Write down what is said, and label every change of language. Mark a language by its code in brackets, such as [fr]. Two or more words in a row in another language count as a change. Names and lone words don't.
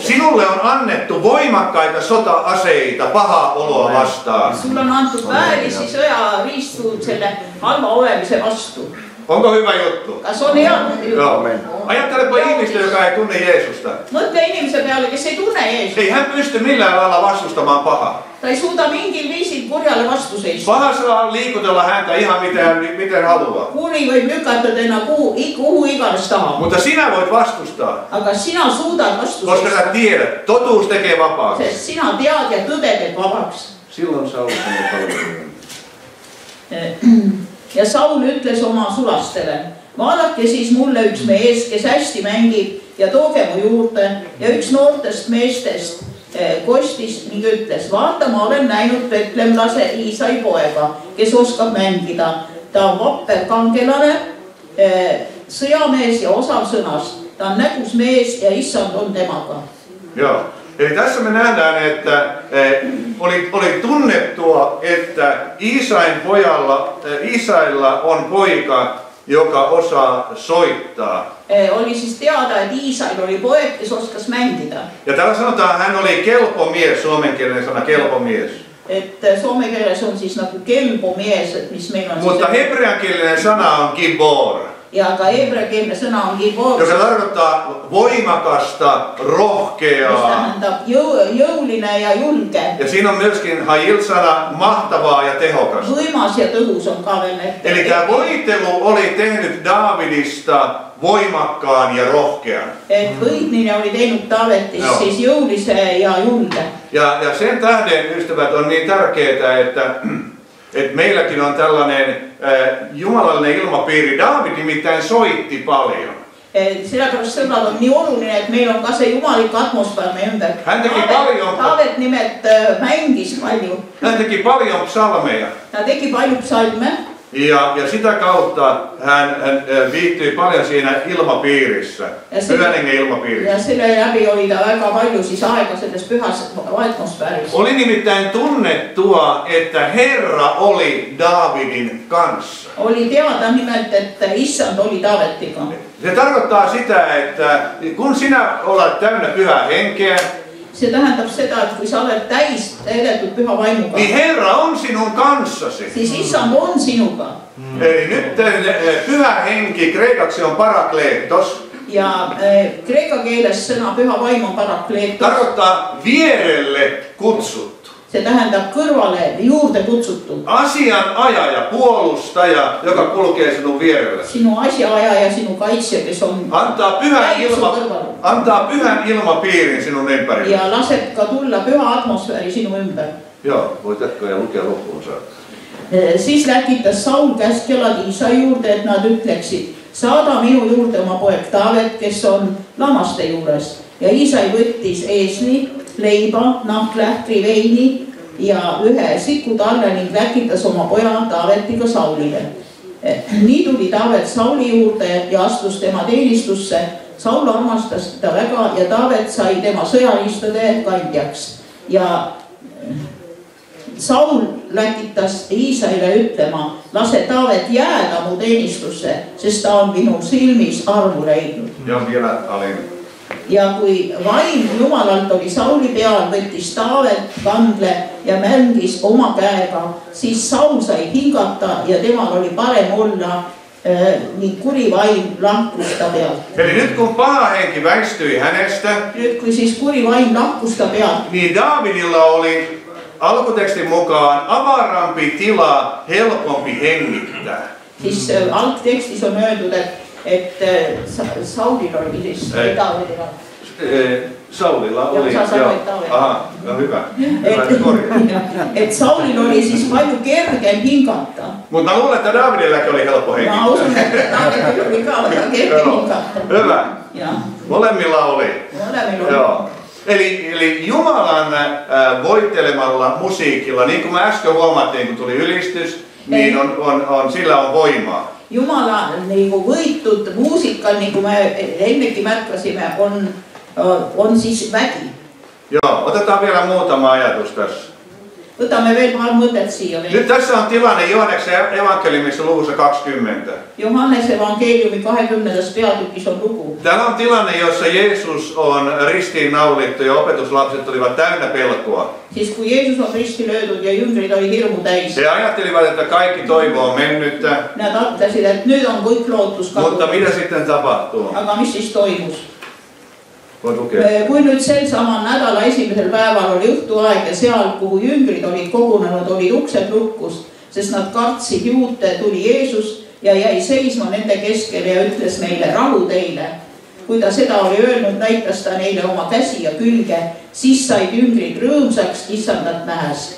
[fi] Sinulle on annettu voimakkaita sota-aseita pahaa oloa vastaan. [et] Sul on antud väärisi sõjariistu selle halva olemise vastu. [fi] Onko hyvä juttu? [et] Kas on hea? [fi] Joo. Ajattelepa ihmistä, joka ei tunne Jeesusta. [et] Mõtle inimese peale, kes ei tunne Jeesust. [fi] Ei hän pysty millään lailla vastustamaan pahaa. [et] Ta ei suuda mingil viisil kurjale vastu seista. [fi] Paha saa liikutella häntä ihan miten haluaa. [et] Kuri võib lükata tenna kuhu iganes tahab. [fi] Mutta sinä voit vastustaa, [et] Aga sina suudad vastu [fi] koska sä [et] seista. [fi] tiedät, totuus tekee vapaaksi. [et] Sest sina tead ja tõde teeb vabaks. [fi] Silloin Saul sanoi palvelijalle. [et] Ja Saul ütles oma sulastele, vaadake siis mulle üks mees, kes hästi mängib ja tooge mu juurde ja üks noortest meestest kostis ning ütles, vaata, ma olen näinud betlemlase Iisai poega, kes oskab mängida. Ta on vapper kangelane, sõjamees ja osav sõnas. Ta on nägus mees ja issand on temaga. [fi] Joo. Eli tässä me nähdään, että oli tunnettua, että Iisailla on poika, joka osaa soittaa. [et] Oli siis teada, että Iisail oli poeg, kes oskas mängida. [fi] Ja täällä sanotaan, hän oli kelpo mies, suomenkielinen sana kelpo mies. [et] Et soome keeles on siis nagu [fi] kelpo mies, [et] et mis meil on [fi] Mutta hebreankielinen sana on gibor. [et] Ja hebreakeelne sõna on gibor, [fi] joka tarkoittaa voimakasta, [et] mis [fi] rohkeaa. [et] tähendab jõuline ja julge. [fi] Ja siinä on myöskin hajil-sana mahtavaa ja tehokas. [et] Võimas ja tõhus on ka veel need. [fi] Eli tämä voitelu oli tehnyt Daavidista voimakkaan ja rohkean. [et] Et võitmine oli teinud Taavetist [fi] Joo. [et] siis jõulise ja julge. [fi] Ja sen tähden, ystävät, on niin tärkeää, että meilläkin on tällainen jumalallinen ilmapiiri. Daavid nimittäin soitti paljon. [et] Sellepärast sõbrad on nii oluline, et meil on ka see jumalik atmosfäär meie ümber. [fi] Hän teki paljon. [et] Taavet nimelt mängis palju. [fi] Hän teki paljon psalmeja. [et] Ta tegi palju psalme. [fi] Ja sitä kautta hän viihtyi paljon siinä ilmapiirissä, pyhän hengen ilmapiirissä. [et] Ja selle läbi oli ta väga palju siis aega selles pyhas atmosfääris. [fi] Oli nimittäin tunnettua, että Herra oli Daavidin kanssa. [et] Oli teada nimelt, että Issand oli Taavettiga. [fi] Se tarkoittaa sitä, että kun sinä olet täynnä pyhää henkeä, [et] Se tähendab seda, että kui sa oled täidetud püha vaimuga, [fi] niin Herra on sinun kanssasi. [et] siis Issand on sinuga. [fi] Eli nyt pyhä henki kreikaksi on parakleetos. [et] Ja kreeka keeles sõna püha vaim on parakleetos. [fi] Tarkoittaa vierelle kutsuttu. [et] Se tähendab kõrvale juurde kutsuttu. [fi] Asianajaja, puolustaja, joka kulkee sinun vierellä. [et] Sinu asjaaja ja sinu kaitsja, kes on [fi] Antaa pyhän ilmapiirin sinun ympärille. [et] ja laseb ka tulla püha atmosfääri sinu ümber. [fi] Joo, voit jatkaa ja lukea loppuun saakka. [et] Siis läkitas Saul käskjalad Iisai juurde, et nad ütleksid, saada minu juurde oma poeg Taavet, kes on lamaste juures. Ja Iisai võttis eesli, leiba, nahklähtri, veini ja ühe sikutarre ning läkitas oma poja Taavetiga Saulile. Nii tuli Taavet Sauli juurde ja astus tema teenistusse. Saul armastas teda väga ja Taavet sai tema sõjariistade kandjaks. Ja Saul läkitas Iisaile ütlema, lase Taavet jääda mu teenistusse, sest ta on minu silmis armu leidnud. [fi] Ja vielä alin. [et] Ja kui vaim Jumalalt oli Sauli peal, võttis Taavet kandle ja mängis oma käega, siis Saul sai hingata ja temal oli parem olla ning kuri vaim lahkus ta pealt. [fi] Eli nyt kun paha henki väistyi hänestä, [et] Nyt kui siis kuri vaim lahkus ta pealt, [fi] niin Daavidilla oli alkutekstin mukaan avarampi tila, helpompi hengittää. [et] siis algtekstis on öeldud, et Saulil oli siis Taavetilla. [fi] Saulilla oli. Joo, sä sanoit Taavet. Aha, no hyvä. Hyvä, että korjaa. [et] Et Saulil oli siis palju kergem hingata. [fi] Mutta mä luulen, että Davidillakin oli helppo Mä hengittää. [et] usun, että Taavetilla oli ka kergem hingata. [fi] Hyvä. Ja Molemmilla oli. molemmilla oli. Joo. Eli Jumalan voittelemalla musiikilla, niin kuin me äsken huomattiin, kun tuli ylistys, niin sillä on voimaa. [et] Jumala niinku võitud muusikal, niinku me ennegi märkasime, on siis vägi. [fi] Joo, otetaan vielä muutama ajatus tässä. [et] Võtame veel paar mõtet siia veel. [fi] Nyt tässä on tilanne Johanneksen evankeliumissa luvussa 20. [et] Johannes evankeeliumi 20. peatükis on lugu. [fi] Täällä on tilanne, jossa Jeesus on ristiinnaulittu ja opetuslapset olivat täynnä pelkoa. [et] Siis kun Jeesus on risti löödud ja jüngrid oli hirmu täis. [fi] He ajattelivat, että kaikki toivo on mennyttä. [et] Nad arvasid, et nüüd on kõik lootus [fi] Mutta [et] kadunud. [fi] mitä sitten tapahtuu? [et] Aga mis siis toimus? [fi] Voit lukea. [et] Kui nüüd sel samal nädala esimesel päeval oli õhtuaeg ja seal, kuhu jüngrid olid kogunenud, olid uksed lukkus, sest nad kartsid juute, tuli Jeesus ja jäi seisma nende keskel ja ütles neile rahu teile. Kui ta seda oli öelnud, näitas ta neile oma käsi ja külge, siis said jüngrid rõõmsaks Issandat nähes.